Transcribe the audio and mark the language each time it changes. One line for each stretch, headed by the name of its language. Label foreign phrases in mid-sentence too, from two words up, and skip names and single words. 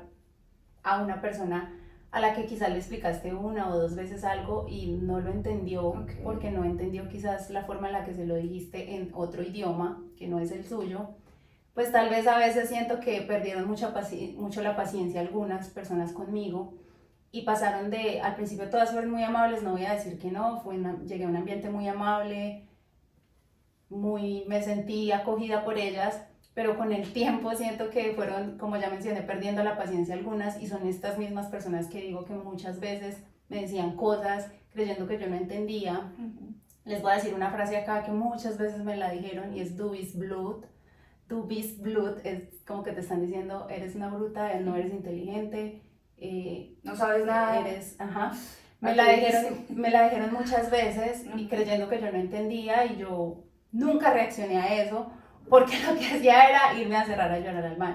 Spanish: a una persona a la que quizás le explicaste 1 o 2 veces algo y no lo entendió, porque no entendió quizás la forma en la que se lo dijiste en otro idioma que no es el suyo, pues tal vez a veces siento que perdieron mucho la paciencia algunas personas conmigo y pasaron de, al principio todas fueron muy amables, no voy a decir que no, llegué a un ambiente muy amable, me sentí acogida por ellas, pero con el tiempo siento que fueron, como ya mencioné, perdiendo la paciencia algunas, y son estas mismas personas que digo que muchas veces me decían cosas creyendo que yo no entendía. Les voy a decir una frase acá que muchas veces me la dijeron y es
German: "du bist Blut". Du bist Blut
Spanish: es como que te están diciendo eres una bruta, no eres inteligente, no sabes nada. Eres, ajá. Me la dijeron muchas veces y creyendo que yo no entendía, y yo nunca reaccioné a eso porque lo que hacía era irme a cerrar a llorar al baño.